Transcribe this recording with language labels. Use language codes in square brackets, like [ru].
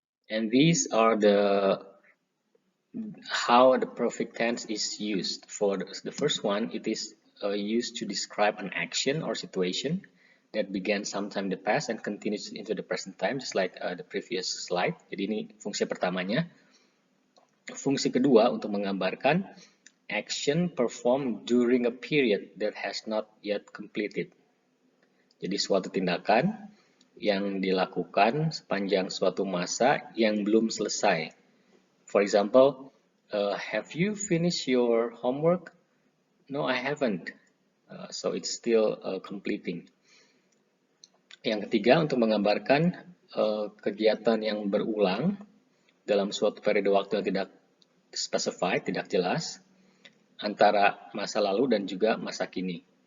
[en] And these are the how the perfect tense is used. For the first one, it is used to describe an action or situation that began sometime in the past and continues into the present time, just like the previous slide. [id] Jadi ini fungsi pertamanya. Fungsi kedua untuk menggambarkan [en] action performed during a period that has not yet completed. [id] Jadi suatu tindakan yang dilakukan sepanjang suatu masa yang belum selesai. [en] For example, have you finished your homework? No, I haven't. So it's still completing. [id] Yang ketiga, untuk menggambarkan kegiatan yang berulang dalam suatu periode waktu yang tidak specified, tidak jelas, antara masa lalu dan juga masa kini.